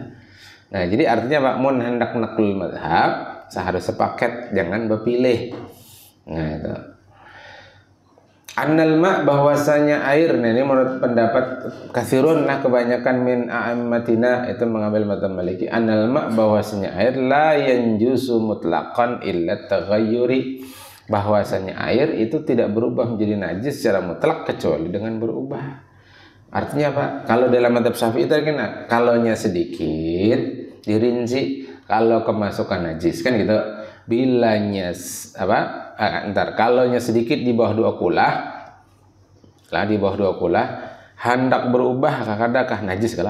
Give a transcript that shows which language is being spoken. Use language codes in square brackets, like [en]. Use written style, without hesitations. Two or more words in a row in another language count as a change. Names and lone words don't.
[id] Nah, jadi artinya Pak, [bjn] mun hendak nakul [id] mazhab, harus sepaket, jangan berpilih. Nah, itu. [ar] Annal ma, [id] bahwasanya air, nah ini menurut pendapat katsirun lah, kebanyakan [ar] min a'immatina [id] itu mengambil mazhab Maliki. [ar] Annal ma, [id] bahwasanya air [ar] la yanjusu mutlaqan illa taghayyuri, [id] bahwasanya air itu tidak berubah menjadi najis secara mutlak kecuali dengan berubah. Artinya Pak, kalau dalam mazhab Syafi'i itu kan kalaunya sedikit dirinci, kalau kemasukan najis kan gitu. [bjn] Bilanya kalaunya sedikit di bawah 2 kulah, di bawah 2 kulah, hendak berubah kadakah najis kala?